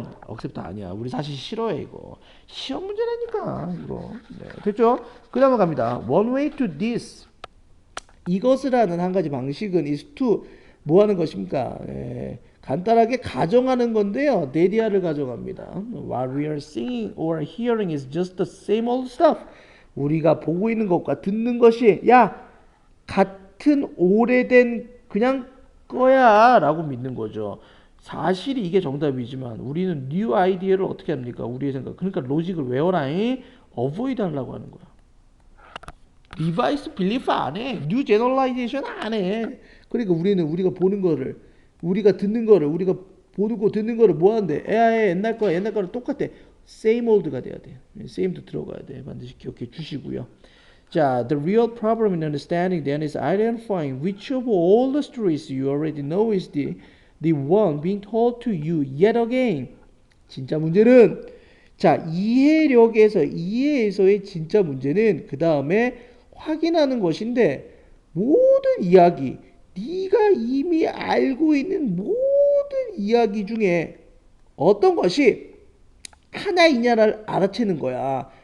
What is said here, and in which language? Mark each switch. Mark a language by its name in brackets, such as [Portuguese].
[Korean] accept 아니야. 우리 사실 싫어해 이거. 시험 문제라니까 이거. 네, 됐죠? 그 다음에 갑니다. [English] One way to this. [Korean] 이것을 하는 한 가지 방식은 is to 뭐 하는 것입니까? 간단하게 가정하는 건데요. 데디아를 가정합니다. [English] What we are seeing or hearing is just the same old stuff. [Korean] 우리가 보고 있는 것과 듣는 것이 같은 오래된 그냥 거야 라고 믿는 거죠. 사실이 이게 정답이지만 우리는 new 아이디어를 어떻게 합니까? 우리의 생각. 그러니까 로직을 외워라잉. avoid 하려고 하는 거야. 리바이스 빌리프 안 해. 뉴 제너럴라이제이션 안 해. 그러니까 우리가 보는 거를 우리가 듣는 거를 우리가 보는 거 듣는 거를 뭐 하는데 옛날 거랑 똑같아. same old가 돼야 돼. same도 들어가야 돼. 반드시 기억해 주시고요. [English] 자, the real problem in understanding then is identifying which of all the stories you already know is the one being told to you yet again. [Korean] 진짜 문제는 자, 이해에서의 진짜 문제는 그 다음에 확인하는 것인데 모든 이야기 네가 이미 알고 있는 모든 이야기 중에 어떤 것이 하나이냐를 알아채는 거야.